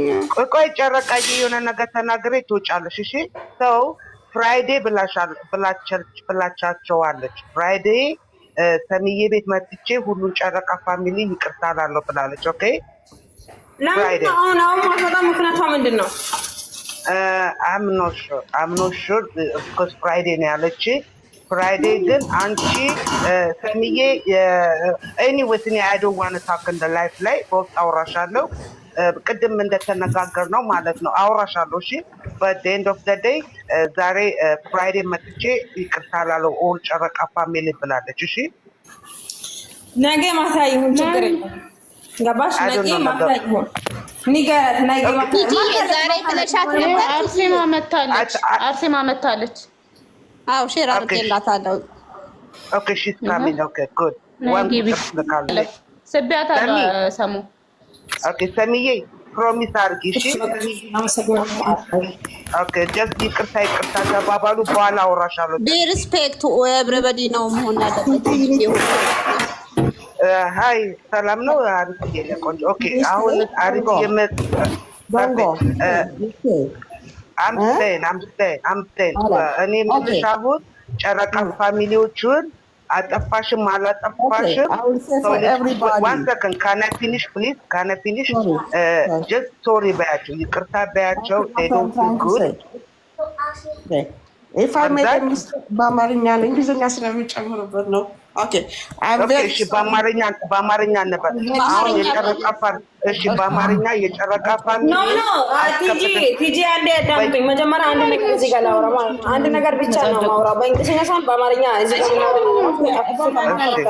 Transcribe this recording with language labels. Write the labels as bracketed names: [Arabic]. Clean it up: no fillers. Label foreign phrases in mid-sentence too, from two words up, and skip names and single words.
[Amharic] ቆይ ጨረቃዬ የሆነ ነገር ተናግሬ ትወጫለሽ። እሺ ሰው ፍራይዴ ብላቻቸዋለች። ፍራይዴ ሰሚዬ ቤት መጥቼ ሁሉን ጨረቃ ፋሚሊ ይቅርታ እላለሁ ብላለች። ኦኬ ለምን አሁን ማውጣት ምክንያቷ ምንድን ነው? [English] I'm not sure because Friday [Amharic] ነው ያለች። Friday ግን አንቺ ሰሚዬ anyways እኔ [English] I don't want to talk in the life [Amharic] ላይ ቦት አውራሻለሁ። ቅድም እንደተነጋገር ነው ማለት ነው አውራሻለሁ። እሺ [English] but the end of the day [Amharic] ዛሬ Friday መጥቼ ይቅርታ እላለሁ ኦል ጨረቃ ፋሚሊ ብላለች። እሺ ነገ ማታ ይሁን ችግር የለም። ገባሽ? ነገ ማታ ይሁን ንገራት። ነገ ማታ ዛሬ ብለሻት ነበር። አርሴማ መታለች። አዎ ሼር አድርጌላታለሁ። [English] ኦኬ she's coming. Okay good. one [Amharic] ሰቢያታ ሰሙ ኦኬ ሰሚዬ ፕሮሚስ አድርጊ። እሺ ኦኬ just ይቅርታ ተባባሉ። በኋላ አወራሻለሁ። [English] respect everybody [Amharic] ነው መሆን ያለበት። ሃይ ሰላም ነው። አሪፍ ቆንጆ። ኦኬ አሁን አሪፍ የመጣ [English] I'm saying [Amharic] እኔ የምልሻሁት ጨረቃ ፋሚሊዎቹን አጠፋሽም አላጠፋሽም [English] one second can I finish please? Can I finish? just sorry [Amharic] በያቸው፣ ይቅርታ በያቸው። [English] they don't feel good. if I made a mistake [Amharic] በአማርኛ ነው እንግሊዝኛ ስለሚጨምርበት ነው። ኦኬ እሺ በአማርኛ ነበር። አሁን የጨረቃ ፋሚሊ እሺ በአማርኛ የጨረቃ ፋሚሊ ኖ ቲጂ አንዴ አዳምጡኝ። መጀመሪያ አንድ ነገር እዚህ ጋር ላውራ ማለት ነው። አንድ ነገር ብቻ ነው ማውራው በእንግሊዝኛ ሳይሆን በአማርኛ እዚህ ጋር ነው።